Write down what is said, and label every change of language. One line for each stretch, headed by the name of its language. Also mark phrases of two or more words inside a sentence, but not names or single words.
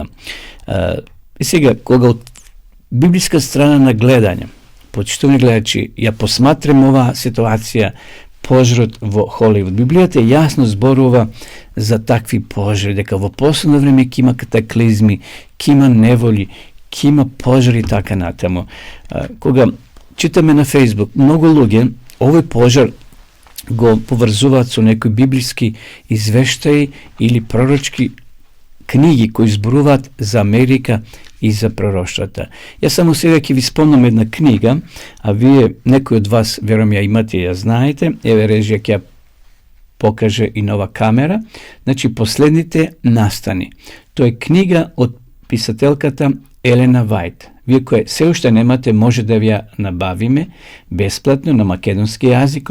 Macedonian: И сега, кога од библиска страна на гледање, почитувани гледачи, ја посматрам оваа ситуација, пожарот во Холивуд, Библијата јасно зборува за такви пожари, дека во последно време ќе има катаклизми, ќе има неволи, ќе има пожари така натаму. Кога читаме на Facebook, многу луѓе овој пожар го поврзуваат со некои библиски извештаи или пророчки книги кои зборуваат за Америка иза пророштата. Ја само сега ќе ви спомнам една книга, а вие, некои од вас, верувам ја имате и ја знаете, еве режија ќе ја покаже и нова камера, значи Последните настани. Тоа е книга од писателката Елена Вајт. Вие кои се уште немате, може да ви ја набавиме бесплатно на македонски јазик.